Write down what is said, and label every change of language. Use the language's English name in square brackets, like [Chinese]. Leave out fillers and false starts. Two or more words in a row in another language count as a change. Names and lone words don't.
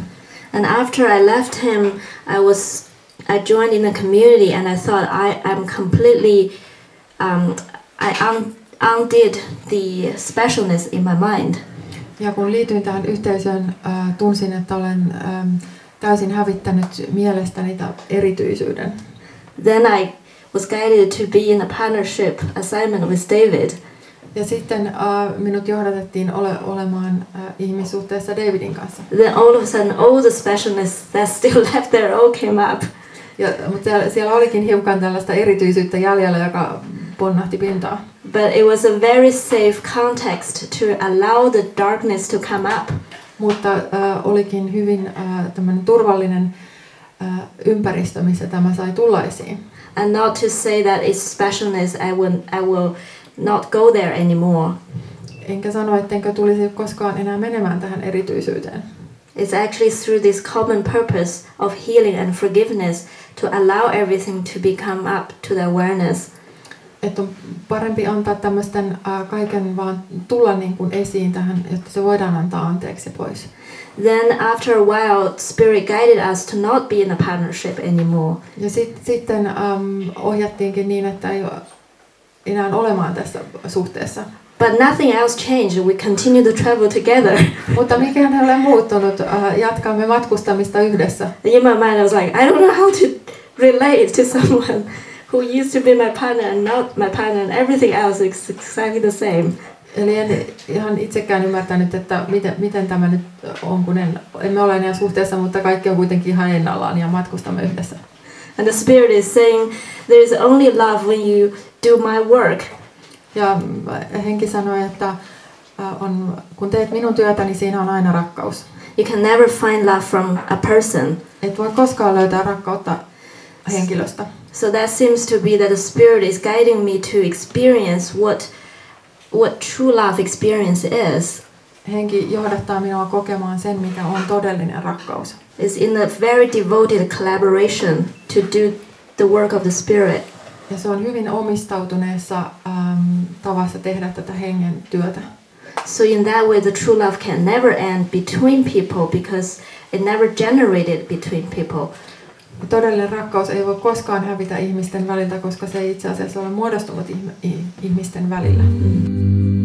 [English] And after I left him, I joined in a community and I thought I'm completely I undid the specialness in my mind. [Finnish] Ja kun liityin tähän yhteisöön, tunsin, että olen täysin hävittänyt mielestäni tämän erityisyyden. [English] Then I was guided to be in a partnership assignment with David. [Finnish] Ja sitten minut johdatettiin olemaan ihmissuhteessa Davidin kanssa. [English] Then all of a sudden all the specialness that still left there all came up. [Finnish] Mutta siellä olikin hiukan tällaista erityisyyttä jäljellä, joka ponnahti pintaan. [English] But it was a very safe context to allow the darkness to come up. [Finnish] Mutta olikin hyvin tämmöinen turvallinen ympäristö, missä tämä sai tulla esiin. [English] And not to say that it's specialness, I will not go there anymore. [Finnish] Enkä sano, ettenkö tulisi koskaan enää menemään tähän erityisyyteen. [English] It's actually through this common purpose of healing and forgiveness to allow everything to become up to the awareness. [Finnish] Että on parempi antaa tämmöisten kaiken vaan tulla niin kuin esiin tähän, jotta se voidaan antaa anteeksi pois. [English] Then after a while, Spirit guided us to not be in a partnership anymore. [Finnish] Ja sitten ohjattiinkin niin, että ei enää olemaan tässä suhteessa. [English] But nothing else changed. We continue to travel together. [Finnish] Mutta mikään ei ole muuttunut. Jatkamme matkustamista yhdessä. [English] In my mind, I was like, I don't know how to relate to someone who used to be my partner and not my partner, and everything else is exactly the same. [Finnish] Eli en ihan itsekään ymmärtänyt, että miten tämä nyt on, kun emme ole enää suhteessa, mutta kaikki on kuitenkin ihan ennallaan ja matkustamme yhdessä. [English] And the Spirit is saying, there is only love when you do my work. [Finnish] Ja henki sanoi, että kun teet minun työtäni, siinä on aina rakkaus. [English] You can never find love from a person. [Finnish] Et voi koskaan löytää rakkautta henkilöstä. [English] So that seems to be that the Spirit is guiding me to experience what true love experience is. [Finnish] Henki johdattaa minua kokemaan sen, mikä on todellinen rakkaus. [English] It's in a very devoted collaboration to do the work of the Spirit. [Finnish] Ja se on hyvin omistautuneessa tavassa tehdä tätä hengen työtä. [English] So in that way the true love can never end between people because it never generated between people. [Finnish] Todellinen rakkaus ei voi koskaan hävitä ihmisten väliltä, koska se ei itse asiassa ole muodostunut ihmisten välillä.